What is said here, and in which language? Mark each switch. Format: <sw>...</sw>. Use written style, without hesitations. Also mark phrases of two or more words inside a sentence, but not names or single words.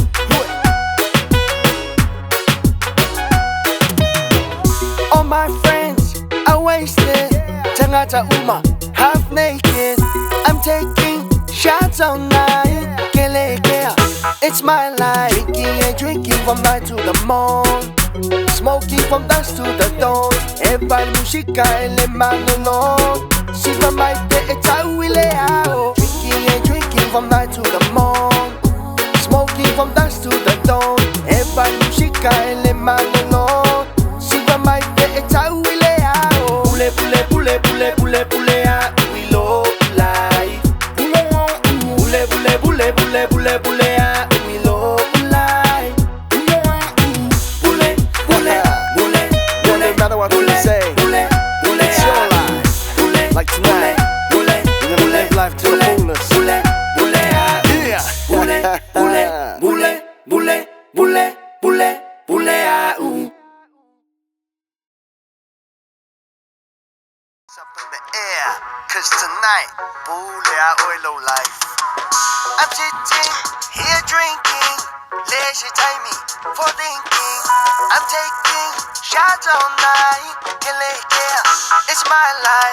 <en>All my friends are wasted.</en> <sm>Tangata Uma,</sm> <en>half naked. I'm taking shots all night. It's my life. Drinking and drinking from night to the morn. Smoking from dusk to the dawn.</en> <sm>Everybody Musika ele manolo.</sm> <en>Siva my day it's how we lay out. Drinking and drinking from night to the morn. Smoking from dusk to the dawn.</en> <sm>Everybody Musika ele manolo.</sm> <en>Siva my day it's how we lay out.</en> <sm>Pule, pule, pule, pule, pule, pule,</sm> <en>we low life.</en> <sm>Pule, pule, pule, pule, pule, pule,</sm> <en>we low life.</en> <sm>Pule, pule, pule, pule,</sm> <en>no matter what you say, it's your life. Like tonight, we're gonna live life to the fullest. Yeah.</en> <sm>Pule, pule, pule, pule, pule, pule, pule, A'u.</sm> <en>Up in the air, cause tonight,</en> <sm>Pule A'u</sm> <en>low life. I'm sitting here drinking, leisure time for thinking. I'm taking shots all night, it's my life.</en>